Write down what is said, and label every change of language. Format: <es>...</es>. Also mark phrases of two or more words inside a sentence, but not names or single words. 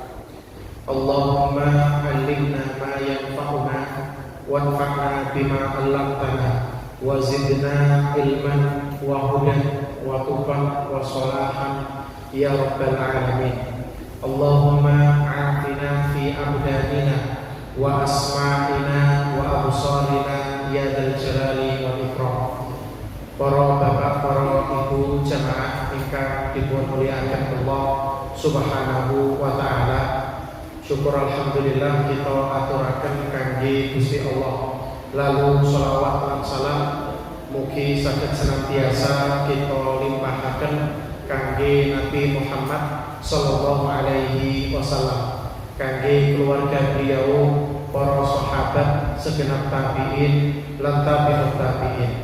<ar>اللهم علمنا ما ينفعنا وانفعنا بما علمتنا وزدنا علما وهدى وطوبى وصلاحا يا رب العالمين. اللهم عافنا في أبداننا وأسماعنا وأبصارنا يا ذا الجلال والإكرام.</ar> <jv>Para bapak, para ibu jamaah ingkang dipun mulyakaken Allah</jv> <ar>سبحانه وتعالى.</ar> <jv>Syukur alhamdulillah kita aturaken kangge Gusti Allah. Lalu sholawat lan salam mugi saged senantiasa kita limpahaken kangge Nabi Muhammad</jv> <ar>صلى الله عليه وسلم,</ar> <jv>kangge</jv> <id>keluarga beliau,</id> <jv>para sahabat, segenap tabi'in lan</jv> <ar>تابع التابعين.</ar>